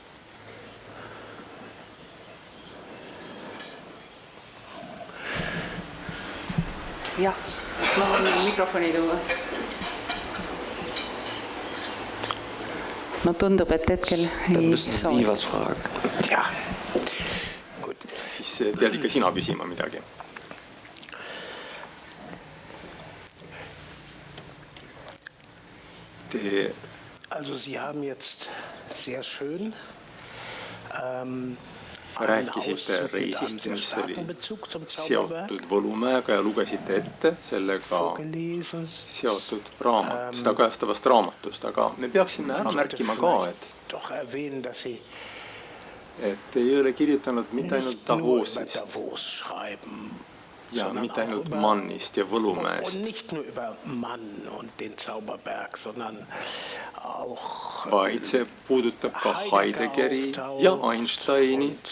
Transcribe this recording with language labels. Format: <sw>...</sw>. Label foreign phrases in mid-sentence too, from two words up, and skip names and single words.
<et>Jah, ma võin mikrofoni tuua. No tundub, et hetkel ei soovi.</et> <de>Ja, gut.</de> <et>Siis pead ikka sina küsima midagi.</et> <de>Also Sie haben jetzt sehr schön</de> <et>rääkisite reisist, mis oli seotud Võlumäega ja lugesite ette sellega seotud raamat, seda kajastavast raamatust, aga me peaksime ära märkima ka, et ei ole kirjutanud mitte ainult Davosist ja mitte ainult Mannist ja Võlumäest, vaid see puudutab ka Heideggeri ja Einsteini,</et>